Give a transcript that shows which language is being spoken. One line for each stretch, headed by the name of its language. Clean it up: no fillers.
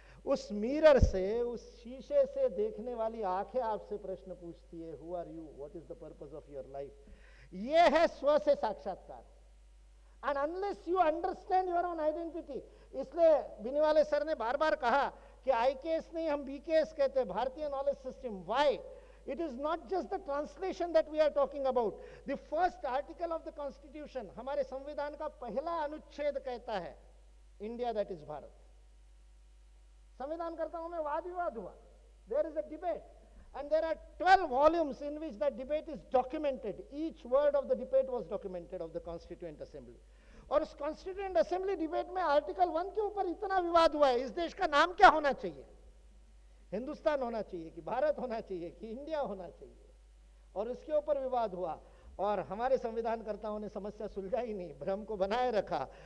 Hindi: उस मिरर से, उस शीशे से देखने वाली आंखें आपसे प्रश्न पूछती है,
English: Who are you, what is the purpose of your life?
Hindi: ये है स्व से साक्षात्कार.
English: and unless you understand your own identity,
Hindi: इसलिए बिनीवाले सर ने बार बार कहा कि आईकेएस नहीं, हम बीकेएस कहते हैं, भारतीय knowledge system.
English: Why? It is not just the translation that we are talking about. The first article of the Constitution,
Hindi: हमारे संविधान का पहला अनुच्छेद कहता है,
English: India that is Bharat.
Hindi: संविधानकर्ताओं में वाद विवाद हुआ.
English: There is a debate, and there are 12 volumes in which that debate is documented. Each word of the debate was documented of the Constituent Assembly.
Hindi: और उस Constituent Assembly debate में article 1 के ऊपर इतना विवाद हुआ है, इस देश का नाम क्या होना चाहिए? हिंदुस्तान होना चाहिए कि भारत होना चाहिए कि इंडिया होना चाहिए? और इसके ऊपर विवाद हुआ. और हमारे संविधानकर्ताओं ने समस्या सुलझाई नहीं, भ्रम को बनाए रखा.